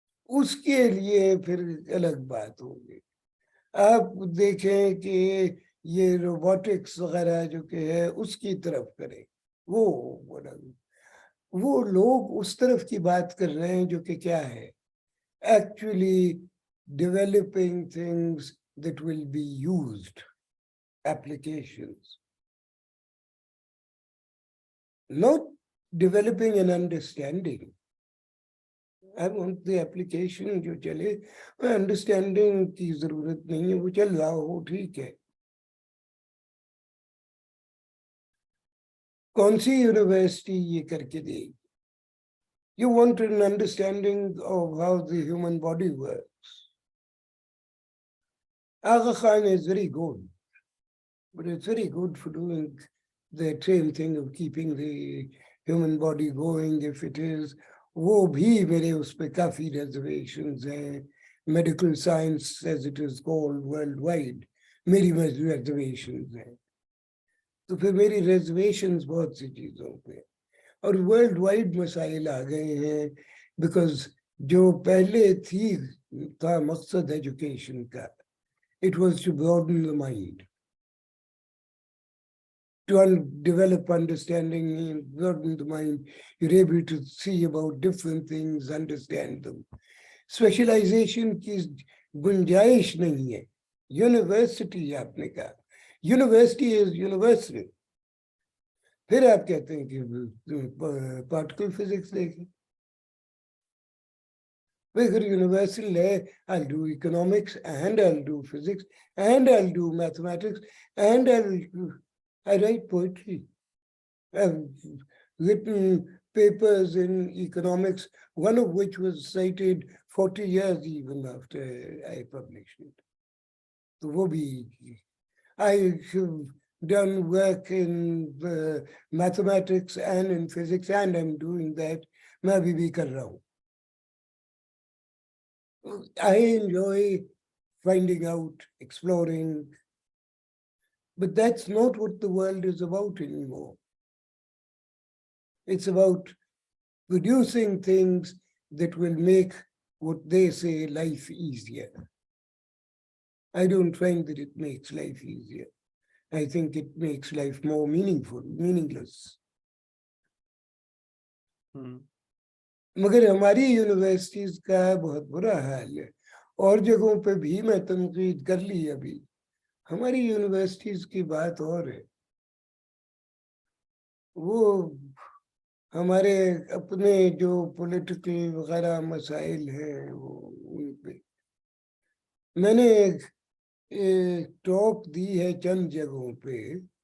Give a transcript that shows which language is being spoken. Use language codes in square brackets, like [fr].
[ur] اس کے لیے پھر الگ بات ہوگی. آپ دیکھیں کہ یہ روبوٹکس وغیرہ جو کہ ہے اس کی طرف کریں، وہ لوگ اس طرف کی بات کر رہے ہیں جو کہ کیا ہے، [en] Actually developing things that will be used, applications, not developing an understanding. I want the application [ur] جو چلے، انڈرسٹینڈنگ کی ضرورت نہیں ہے، وہ چل رہا ہو ٹھیک ہے. کون سی یونیورسٹی یہ کر کے دے گی؟ [en] You want an understanding of how the human body works. Agha Khan is very good, but it's very good for doing the same thing of keeping the human body going if it is. [ur] وہ بھی میرے اس پہ کافی reservations ہیں. [en] medical science as it is called world wide [ur] میری reservations ہیں. تو پھر میری ریزرویشنز بہت سی چیزوں پہ، اور ورلڈ وائڈ مسائل آ گئے ہیں. [en] because [ur] جو پہلے تھا مقصد ایجوکیشن کا، [en] it was to broaden the mind, to develop understanding, broaden the mind. You're able to see about different things, understand them. [ur] Specialization کی گنجائش نہیں ہے. یونیورسٹی آپ نے کہا، [en] University is universal. [ur] پھر آپ کہتے ہیں کہ پارٹیکل فزکس دیکھیں. [en] Whether universal ہے، I'll do economics and I'll do physics and I'll do mathematics and I write poetry. I've written papers in economics, one of which was cited 40 years even after I published it. So [ur] وہ بھی [en] I have done work in mathematics and in physics and I'm doing that. [ur] میں ابھی بھی کر رہا ہوں. [en] I enjoy finding out, exploring, but that's not what the world is about anymore. It's about producing things that will make what they say life easier. I don't find that it makes life easier. I think it makes life more meaningful, meaningless. [ur] مگر ہماری universities کا بہت برا حال ہے. اور جگہوں پہ بھی میں تنقید کر لی ابھی. ہماری یونیورسٹیز کی بات اور ہے. وہ ہمارے اپنے جو پولیٹیکل وغیرہ مسائل ہیں وہ ان پہ میں نے ٹاک دی ہے چند جگہوں پہ.